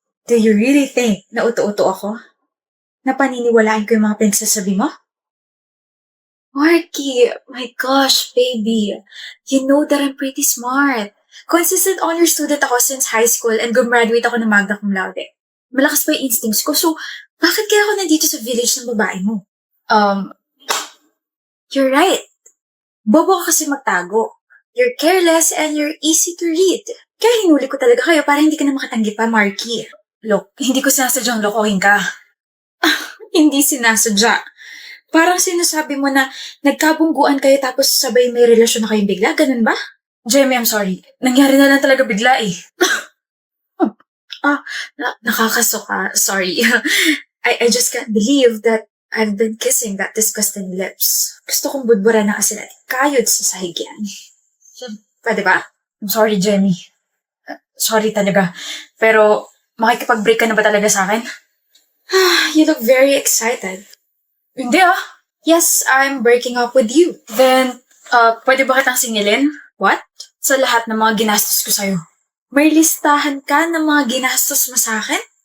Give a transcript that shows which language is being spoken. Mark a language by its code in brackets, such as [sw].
[en] Do you really think [tl] na uto-uto ako? Na paniniwalaan ko yung mga pinagsasabi mo? [en] Marky, my gosh, baby. You know that I'm pretty smart. Consistent honor student [tl] ako since high school and gumraduate ako ng magna cum laude. Malakas pa yung instincts ko, so bakit kaya ako nandito sa village ng babae mo? [en] You're right. [tl] Bobo ka kasi magtago. [en] You're careless and you're easy to read. [tl] Kaya hinuli ko talaga kayo para hindi ka na makatanggi pa, Marky. Look, hindi ko sinasadyang lokohin ka. Hindi sinasadya. Parang sinasabi mo na nagkabungguan kayo tapos sabay may relasyon na kayong bigla, ganun ba? [en] Jamie, I'm sorry. [tl] Nangyari na lang talaga bigla eh. Nakakasuka. Sorry. [en] I just can't believe that I've been kissing that disgusting lips. [tl] Gusto kong budbura ng asin at kayod sa sahigyan. Pwede ba? [en] I'm sorry, Jamie. [tl] Sorry talaga. Pero makikipag-break ka na ba talaga sa akin? [en] You look very excited. [tl] Hindi ah. [en] Yes, I'm breaking up with you. [tl] Then, pwede ba kitang singilin? [en] What? [tl] Sa lahat ng mga ginastos ko sa'yo. May listahan ka ng mga ginastos mo sa akin?